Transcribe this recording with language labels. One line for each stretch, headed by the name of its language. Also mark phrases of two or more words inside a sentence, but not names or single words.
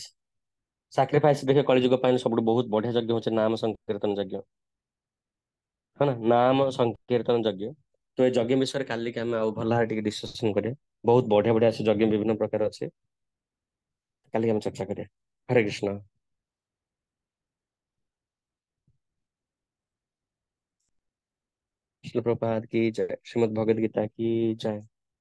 Odia: ସାକ୍ରିଫାଇସ୍ ଦେଖେ କଳିଯୁଗ ପାଇଁ ସବୁଠୁ ବହୁତ ବଢିଆ ଯଜ୍ଞ ହଉଛି ନାମ ସଂକୀର୍ତ୍ତନ ଯଜ୍ଞ। ହଁ ନା, ନାମ ସଂକୀର୍ତ୍ତନ ଯଜ୍ଞ। ତ ଏ ଯଜ୍ଞ ବିଷୟରେ କାଲିକି ଆମେ ଆଉ ଭଲ ଭାବେ ଟିକେ ଡିସ୍କସନ କରିବା। ବହୁତ ବଢିଆ ବଢିଆ ଅଛି ଯଜ୍ଞ, ବିଭିନ୍ନ ପ୍ରକାର ଅଛି, କାଲିକି ଆମେ ଚର୍ଚ୍ଚା କରିବା। ହରେ କୃଷ୍ଣ।
Hindi: श्रील प्रभुपाद की जय, श्रीमद् भगवद गीता की जय।